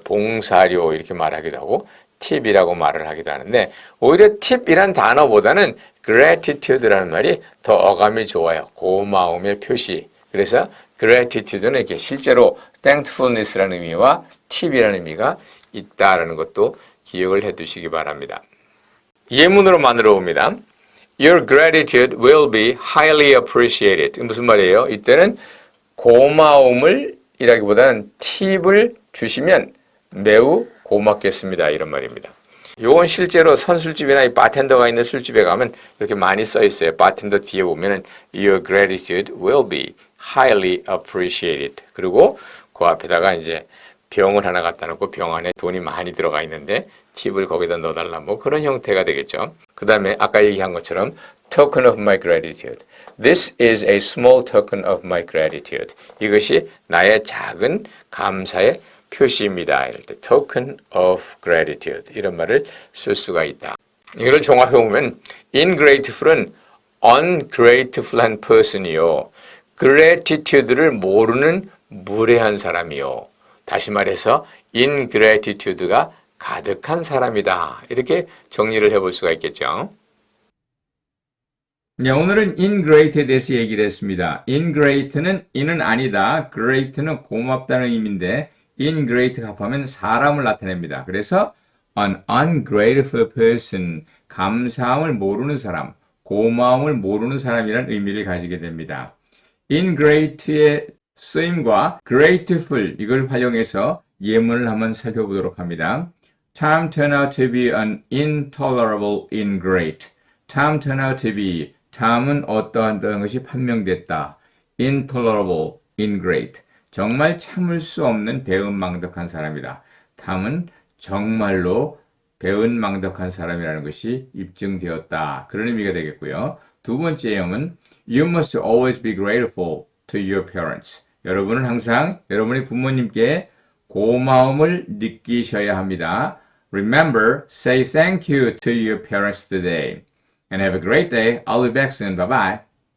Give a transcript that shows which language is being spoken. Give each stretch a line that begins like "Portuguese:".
Korean: 봉사료 이렇게 말하기도 하고 팁이라고 말을 하기도 하는데 오히려 팁이란 단어보다는 gratitude라는 말이 더 어감이 좋아요. 고마움의 표시. 그래서 gratitude는 이렇게 실제로 thankfulness라는 의미와 팁이라는 의미가 있다라는 것도 기억을 해 두시기 바랍니다. 예문으로 만들어 봅니다.
English: Your gratitude will be highly appreciated.
Korean: 무슨 말이에요? 이때는 고마움을 이라기보다는 팁을 주시면 매우 고맙겠습니다. 이런 말입니다. 요건 실제로 선술집이나 이 바텐더가 있는 술집에 가면 이렇게 많이 써 있어요. 바텐더 뒤에 보면은
English: Your gratitude will be highly appreciated.
Korean: 그리고 그 앞에다가 이제 병을 하나 갖다 놓고 병 안에 돈이 많이 들어가 있는데 팁을 거기다 넣어달라 뭐 그런 형태가 되겠죠. 그 다음에 아까 얘기한 것처럼 token of my gratitude.
English: This is a small token of my gratitude.
Korean: 이것이 나의 작은 감사의 표시입니다. 이럴 때 token of gratitude 이런 말을 쓸 수가 있다. 이걸 종합해 보면 ingrateful은 ungrateful한 person이요. gratitude를 모르는 무례한 사람이요. 다시 말해서 ingratitude가 가득한 사람이다. 이렇게 정리를 해볼 수가 있겠죠. 네, 오늘은 ingrate에 대해서 얘기를 했습니다. ingrate는 in은 아니다, great는 고맙다는 의미인데 ingrate 합하면 사람을 나타냅니다. 그래서 an ungrateful person, 감사함을 모르는 사람, 고마움을 모르는 사람이라는 의미를 가지게 됩니다. ingrate의 쓰임과 grateful 이걸 활용해서 예문을 한번 살펴보도록 합니다.
English: Tom turned out to be an intolerable ingrate. Tom turned out to be Tom은
Korean: 어떠한 것이 판명됐다.
English: intolerable ingrate.
Korean: 정말 참을 수 없는 배은망덕한 사람이다. Tom은 정말로 배은망덕한 사람이라는 것이 입증되었다. 그런 의미가 되겠고요. 두 번째 예문은
English: You must always be grateful to your parents.
Korean: 여러분은 항상 여러분의 부모님께 고마움을 느끼셔야 합니다.
English: Remember, say thank you to your parents today. And have a great day. I'll be back soon. Bye-bye.